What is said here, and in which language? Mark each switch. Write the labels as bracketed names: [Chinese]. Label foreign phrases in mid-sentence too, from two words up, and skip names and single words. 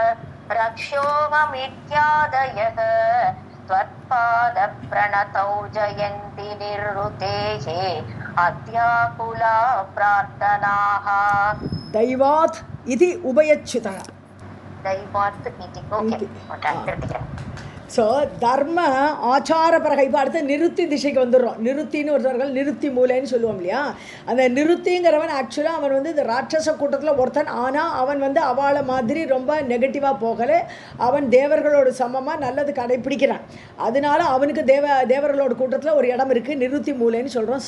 [Sanskrit] रक्षोऽहमित्यादयः त्वत्पादप्रणतौ जयन्ति निवृतेः अद्याकुला प्रार्थनाः दैवात् इति उभयच्युतः. दैवात् इति ओके. [Tamil] ஸோ தர்ம ஆச்சார பரகை. இப்போ அடுத்து நிருத்தி திசைக்கு வந்துடுறோம். நிருத்தின்னு ஒருத்தர்கள் நிருத்தி மூலைன்னு சொல்லுவோம் இல்லையா? அந்த நிருத்திங்கிறவன் ஆக்சுவலாக அவன் வந்து இந்த ராட்சச கூட்டத்தில் ஒருத்தன். ஆனால் அவன் வந்து அவளை மாதிரி ரொம்ப நெகட்டிவாக போகலை. அவன் தேவர்களோட சமமாக நல்லது கடைப்பிடிக்கிறான். அதனால அவனுக்கு தேவர்களோட கூட்டத்தில் ஒரு இடம் இருக்குது, நிருத்தி மூலைன்னு சொல்கிறோம்.